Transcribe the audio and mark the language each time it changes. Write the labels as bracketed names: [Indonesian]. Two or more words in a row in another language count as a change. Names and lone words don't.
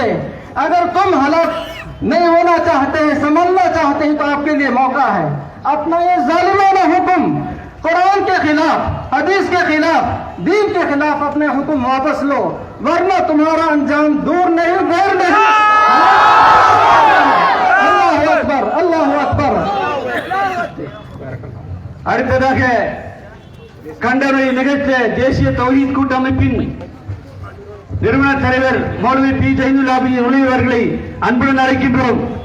[Hindi] अगर तुम हलाक नहीं होना चाहते हैं, संभलना चाहते हैं, तो आपके लिए मौका है। अपना ये जालिमाना हुक्म, कुरान के खिलाफ, हदीस के खिलाफ, दीन के खिलाफ अपने हुक्म वापस लो, वरना तुम्हारा अंजाम दूर नहीं, देर नहीं। [Arabic] الله أكبر، الله أكبر. [Tamil] அடுத்ததாக கண்டனை நிகழ்த்த தேசிய தௌஹீத் கூட்டமைப்பின் நிறுவன தலைவர் மௌலவி பி ஜைனுல் ஆபிதீன் உள்ளவர்களை அன்புடன் அழைக்கின்றோம்.